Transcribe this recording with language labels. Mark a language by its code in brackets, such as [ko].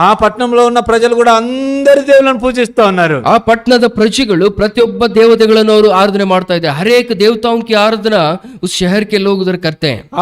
[te] ఆ పట్టణంలో ఉన్న ప్రజలు కూడా అందరి దేవుళ్ళను పూజిస్తూ ఉన్నారు. [kn] ಆ ಪಟ್ಟಣದ ಪ್ರಜೆಗಳು ಪ್ರತಿಯೊಬ್ಬ ದೇವತೆಗಳನ್ನು ಅವರು ಆರಾಧನೆ ಮಾಡ್ತಾ ಇದ್ದಾರೆ. [hi] हर एक देवताओं की आराधना उस शहर के लोग उधर करते हैं.